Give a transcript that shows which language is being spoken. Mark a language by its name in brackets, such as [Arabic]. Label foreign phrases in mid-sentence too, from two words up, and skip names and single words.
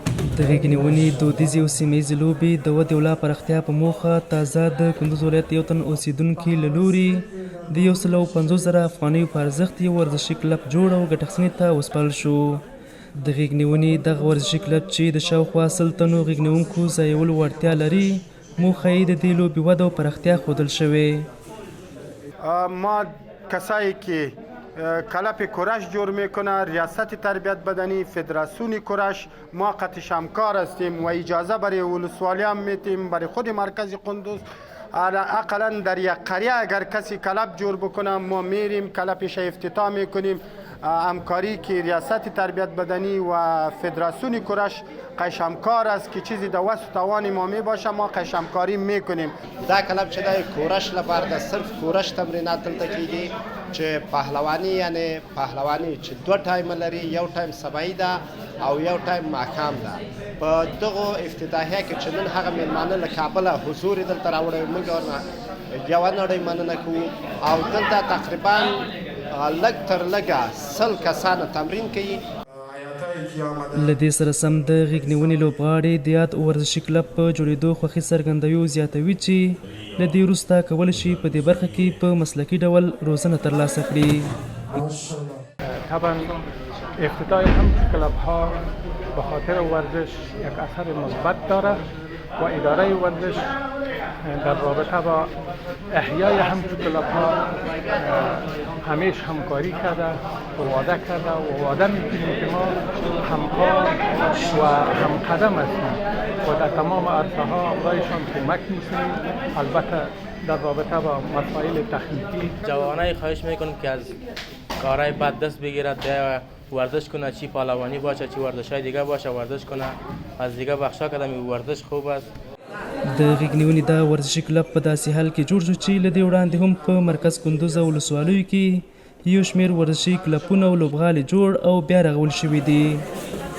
[Pashto] د غېږ نیونې دودیزې او سیمه ییزې لوبې د ودې او لا پراختیا په موخه تازه د کندوز ولایت یو تن اوسېدونکي له لوري د 150,000 افغانیو په ارزښت یو ورزشي کلب جوړ او ګټه اخیستنې ته وسپارل شو. د غېږ نیونې دغه ورزشي کلب چې د شاوخوا 100 تنو غېږ نیونکو ځایولو وړتیا لري، موخه یې د دې لوبې وده او پراختیا ښودل شوې. [Persian] ما کسایی که کلپ کورش جور میکنه، ریاست تربیت بدنی، فدراسیون کورش، ما قطعش همکار هستیم و اجازه برای ولسوالی هم میتیم، برای خود مرکز قندوز اقلا در یک قریه اگر کسی کلپ جور بکنه ما میریم کلپش افتتاح میکنیم. همکاری که ریاست تربیت بدنی و فدراسیون کورش قش همکار است که چیزی در وسط توان ما می باشه، ما قش همکاری میکنیم. [Pashto] دا کلب چې د کورش لپاره د صرف کورش تمرینات دلته کیږي چې پهلوانی یعنی پهلوانی چې 2 ټایم لري، یو ټایم سبایی ده او یو ټایم ماښام ده. په دغه افتتاحیه کې چې نن هغه میلمانه له کابله حضور دلته راوړی، موږ یوه نړۍ مننه کوو او دلته تقریبا لږ تر لږه 100 کسانه تمرین کوي. له دې سره سم د غېږ نیونې لوبغاړي د یاد ورزشي کلب په جوړېدو خوښي څرګندوي، زیاتوي چې له دې وروسته کولی شي په دې برخه کې په مسلکي ډول روزنه ترلاسه کړي. [Persian] طبعا افتتاح همچون کلب ها به خاطر ورزش یک اثر مثبت داره و اداره ورزش در رابطه با احیای همچون کلب ها همیشه همکاری کرده و وعده کرده و وعده میکنیم که ما همکار و همقدم هستیم و در تمام عرصه ها برایشان کمک میکنیم. البته در رابطه با مسائل تخنیکی جوانای خواهش میکنم که از کارهای بد دست بگیرد، ورزش کنه، چی پهلوانی باشه چی ورزشای دیگه باشه ورزش کنه، از دیگه بخشا کدام ورزش خوب است. [Pashto] د غېږ نیونې دا ورزشي کلب په داسې حال کې جوړ شو چې له دې وړاندې هم په مرکز کندوز او ولسوالیو کې یو شمېر ورزشي کلبونه او لوبغالي جوړ او بیا رغول شوي دي.